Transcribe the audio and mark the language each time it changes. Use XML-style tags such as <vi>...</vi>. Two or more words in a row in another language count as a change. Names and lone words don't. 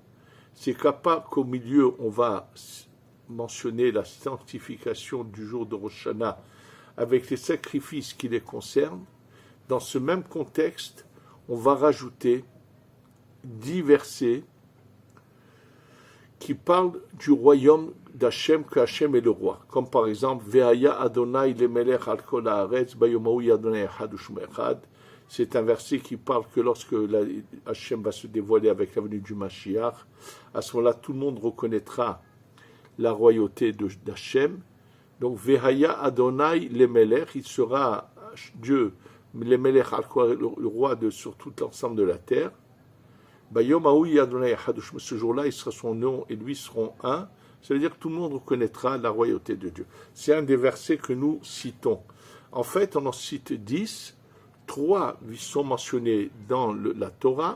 <fr>C'est qu'au milieu, on va mentionner la sanctification du jour de Rosh Hashanah avec les sacrifices qui les concernent. Dans ce même contexte, on va rajouter 10 versets qui parlent du royaume d'Hachem, que Hachem est le roi. Comme par exemple,</fr> <he>והיה ה' למלך על כל הארץ ביום ההוא ה' אחד ושמו אחד.</he> <fr>C'est un verset qui parle que lorsque Hachem va se dévoiler avec la venue du Mashiach, à ce moment-là, tout le monde reconnaîtra la royauté d'Hachem. Donc,</fr> <he>והיה ה' למלך,</he> <fr>il sera Dieu,</fr> <he>למלך על כל,</he> <fr>le roi sur tout l'ensemble de la terre. Ce jour-là, il sera son nom et lui seront un. Ça veut dire que tout le monde reconnaîtra la royauté de Dieu. C'est un des versets que nous citons. En fait, on en cite 10. 3 sont mentionnés dans la Torah.</fr>